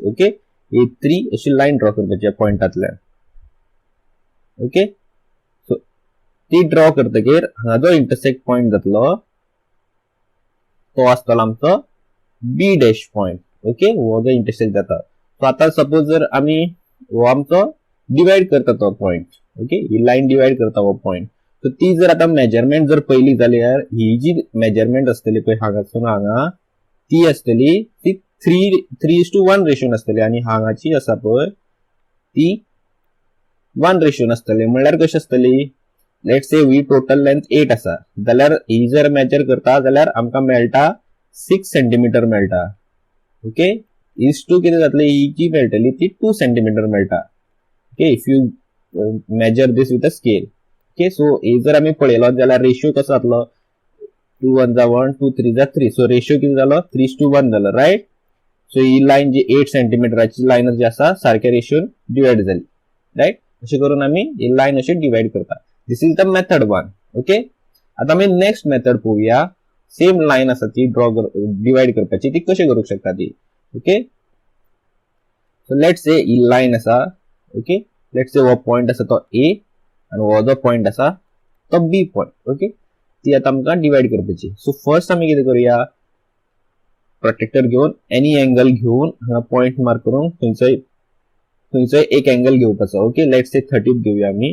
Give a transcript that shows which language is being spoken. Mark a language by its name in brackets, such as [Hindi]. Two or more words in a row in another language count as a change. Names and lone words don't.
[Konkani] ओके, A3 अशी [English] line draw [Konkani] करपाची या पॉइंटांतल्यान. [English] okay, so [Konkani] ती ड्रॉ करतकीर हांगा जो [English] intersect point [Konkani] जातलो तो आसतलो आमचो [English] B dash point. [Konkani] ओके, हो जो इंटरसेक्ट जाता. सो आता सपोज जर आमी हो आमचो डिवाइड करता तो पॉइंट. ओके, ही लायन डिवाइड करता हो पॉइंट. सो ती जर आता मेजरमेंट जर पहिली जाल्यार ही जी मेजरमेंट आसतली पळय हांगासून हांगा ती आसतली ती 3:1 रेशोन आसतली आणि हांगाची आसा पळय ती 1 रेशोन आसतली. म्हणल्यार कशी आसतली, [English] let's say we total length [Konkani] 8 आसा जाल्यार ही जर मेजर करता जाल्यार आमकां मेळटा 6 सेंटीमीटर मेळटा. [English] okay, is to [Konkani] कितें जातली, ही जी मेळटली ती 2 सेंटीमीटर मेळटा. [English] okay, if you measure this with a scale. okay, so [Konkani] हे जर आमी पळयलो जाल्यार रेशियो कसो जातलो, 2 1 जा 1 2 3 जा 3. [English] so ratio [Konkani] किती जालो 3:1 जालो. राईट. सो ही लायन जी 8 सेंटीमीटराची लायन जी आसा सारख्या रेशियोन डिवाइड जाली. राईट. अशें करून आमी ही लायन अशी डिवाइड करता. [English] this is the method [Konkani] 1. ओके, आता आमी [English] next method [Konkani] पळोवया. [English] same line [Konkani] आसा ती [English] draw divide [Konkani] करपाची, ती कशी करूंक शकता ती. [English] okay, so let's say [Konkani] ही लायन आसा. ओके, [English] let's say [Konkani] हो पॉइंट आसा तो A आणि हो जो पॉइंट आसा तो B पॉइंट. ओके, ती आता आमकां डिवाइड करपाची. [English] so first [Konkani] आमी कितें करूया, प्रोटेक्टर घेवन [English] any angle [Konkani] घेवन हांगा [English] point mark [Konkani] करून थंयचो एक एंगल घेवपाचो. ओके, [English] let's say [Konkani] 30 घेवया आमी.